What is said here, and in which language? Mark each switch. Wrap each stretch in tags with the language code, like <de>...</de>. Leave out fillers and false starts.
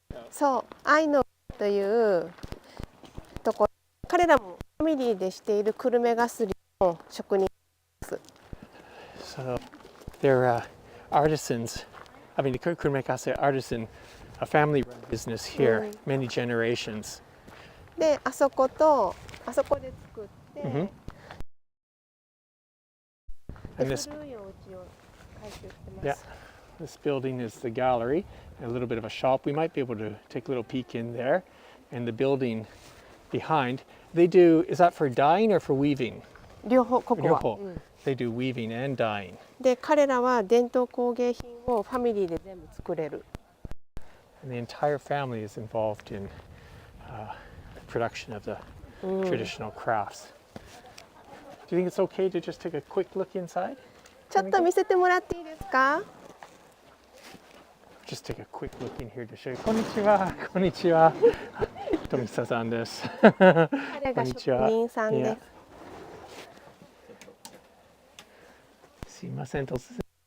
<ja>そう、愛のというところ、彼らもファミリーでしている久留米がすりの職人です。</ja> <en>So they're artisans. I mean, the Kurume Kasuri artisan, a family-run business here, many generations.</en> <ja>で、あそことあそこで作って、</ja> <en>And this,</en> <ja>古いお家を改修してます。</ja> <en>yeah, this building is the gallery, a little bit of a shop. We might be able to take a little peek in there. And the building behind, they do, is that for dyeing or for weaving?</en> <ja>両方ここは。</ja> <en>They do weaving and dyeing.</en> <ja>で、彼らは伝統工芸品をファミリーで全部作れる。</ja> <en>And the entire family is involved in the production of the traditional crafts. Do you think it's okay to just take a quick look inside?</en> <ja>ちょっと見せてもらっていいですか？</ja> <en>Just take a quick look in here to show you.</en> <ja>こんにちは。こんにちは。富久さんです。彼が職人さんです。すいません、突然。</ja>